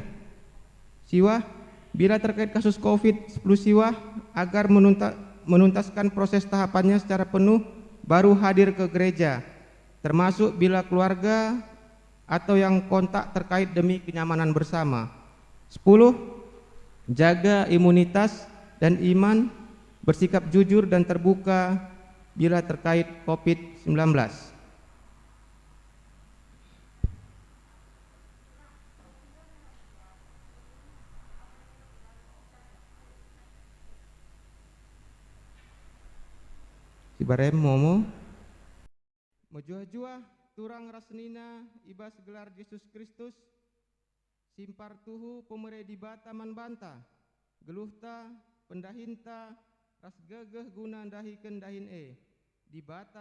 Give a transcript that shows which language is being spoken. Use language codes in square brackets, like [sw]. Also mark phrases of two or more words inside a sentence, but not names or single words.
[id] Siwah bila terkait kasus COVID 10 siwah agar menuntaskan proses tahapannya secara penuh baru hadir ke gereja, termasuk bila keluarga atau yang kontak terkait demi kenyamanan bersama. 10 jaga imunitas dan iman, bersikap jujur dan terbuka bila terkait COVID-19. [btx] Sibarem momo mojua-jua turang rasnina ibas gelar Yesus Kristus simpar tuhu pemere di bata man banta geluhta pendahinta ras gegeh guna dahiken dahin di bata